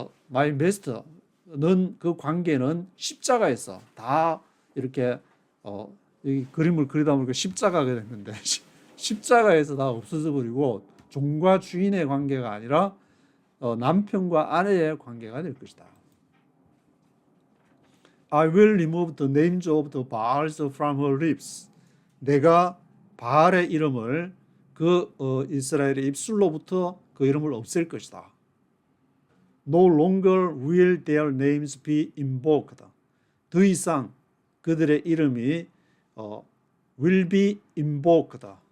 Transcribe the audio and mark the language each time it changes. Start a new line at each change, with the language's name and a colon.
Korean: my master는 그 관계는 십자가에서 다 이렇게 이 그림을 그리다 보니까 십자가가 됐는데 십자가에서 다 없어져 버리고 종과 주인의 관계가 아니라 남편과 아내의 관계가 될 것이다.
English: I will remove the names of the Baals from her lips.
Korean: 내가 바알의 이름을 이스라엘의 입술로부터 그 이름을 없앨 것이다.
English: No longer will their names be invoked.
Korean: 더 이상 그들의 이름이
English: will be invoked.